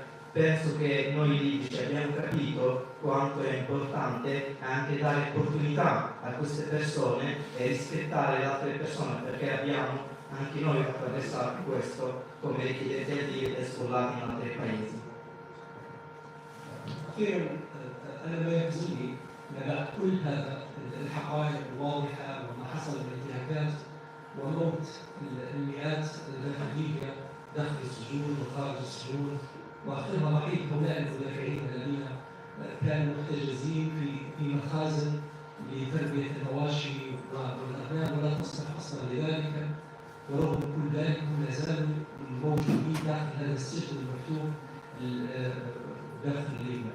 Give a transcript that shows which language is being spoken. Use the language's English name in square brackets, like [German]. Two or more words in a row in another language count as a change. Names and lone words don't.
[Italian] Penso che noi libici abbiamo capito quanto è importante anche dare opportunità a queste persone e rispettare le altre persone, perché abbiamo anche noi attraversato questo come richiedenti asilo e sfollati in altri paesi. [Arabic] أخيرا أنا ما يهزني بعد كل هذا الحقائق الواضحة وما حصل من انتهاكات وموت المئات داخل ليبيا داخل السجون وخارج السجون، واخرها ضحيه هؤلاء المدافعين الذين كانوا محتجزين في مخازن لتربيه المواشي والابناء ولا تصلح اصلا لذلك، ورغم كل ذلك هم لا زالوا موجودين داخل هذا السجن المفتوح داخل ليبيا.